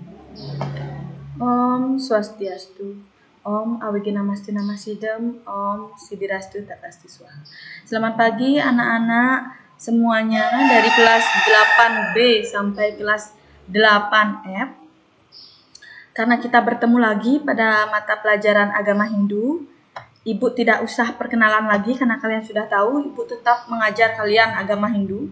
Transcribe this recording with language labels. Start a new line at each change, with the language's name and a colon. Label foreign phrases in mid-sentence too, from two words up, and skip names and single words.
Sanskrit: Om Swastiastu. Om Awiginamasthi Namasidam. Om Sidirastu Tatastu Swaha.
Indonesian: Selamat pagi anak-anak semuanya dari kelas 8B sampai kelas 8F. Karena kita bertemu lagi pada mata pelajaran agama Hindu, Ibu tidak usah perkenalan lagi karena kalian sudah tahu Ibu tetap mengajar kalian agama Hindu.